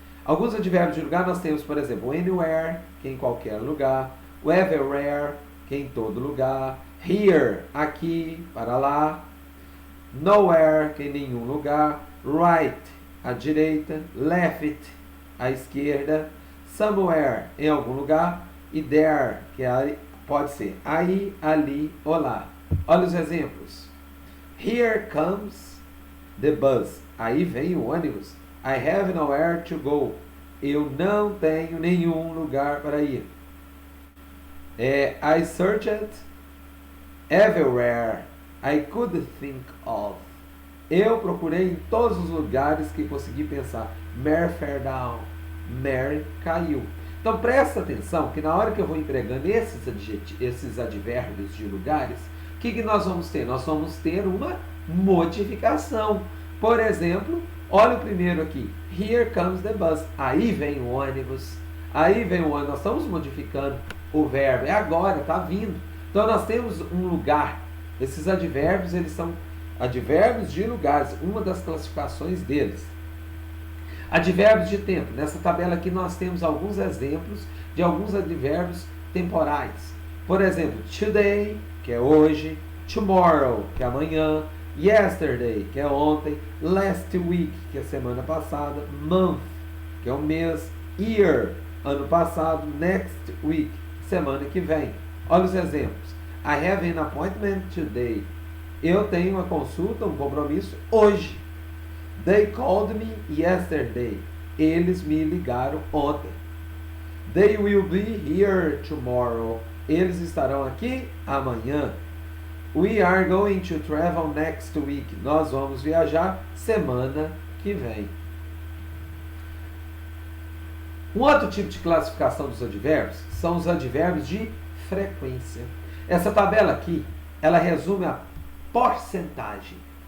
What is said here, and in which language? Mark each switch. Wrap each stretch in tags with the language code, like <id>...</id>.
<pt>Alguns advérbios de lugar nós temos, por exemplo, anywhere, que é em qualquer lugar, everywhere, que é em todo lugar, here, aqui, para lá, nowhere, que é em nenhum lugar, right, à direita, left, à esquerda, somewhere, em algum lugar, e there, que pode ser aí, ali ou lá. Olha os exemplos.</pt> <en>Here comes the bus.</en> <pt>Aí vem o ônibus.</pt> <en>I have nowhere to go.</en> <pt>Eu não tenho nenhum lugar para ir.</pt> <en>I searched everywhere I could think of.</en> <pt>Eu procurei em todos os lugares que consegui pensar.</pt> <en>Mary fell down.</en> <pt>Mary caiu. Então presta atenção que na hora que eu vou empregando esses advérbios de lugares, o que nós vamos ter? Nós vamos ter uma modificação. Por exemplo, olha o primeiro aqui.</pt> <en>Here comes the bus.</en> <pt>Aí vem o ônibus. Aí vem o ônibus. Nós estamos modificando o verbo. É agora, está vindo. Então nós temos um lugar. Esses advérbios, eles são advérbios de lugares. Uma das classificações deles. Advérbios de tempo. Nessa tabela aqui nós temos alguns exemplos de alguns advérbios temporais. Por exemplo, today, que é hoje, tomorrow, que é amanhã, yesterday, que é ontem, last week, que é semana passada, month, que é o mês, year, ano passado, next week, semana que vem. Olha os exemplos.</pt> <en>I have an appointment today.</en> <pt>Eu tenho uma consulta, um compromisso hoje.</pt> <en>They called me yesterday.</en> <pt>Eles me ligaram ontem.</pt> <en>They will be here tomorrow.</en> <pt>Eles estarão aqui amanhã.</pt> <en>We are going to travel next week.</en> <pt>Nós vamos viajar semana que vem. Um outro tipo de classificação dos advérbios são os advérbios de frequência. Essa tabela aqui, ela resume a porcentagem.</pt>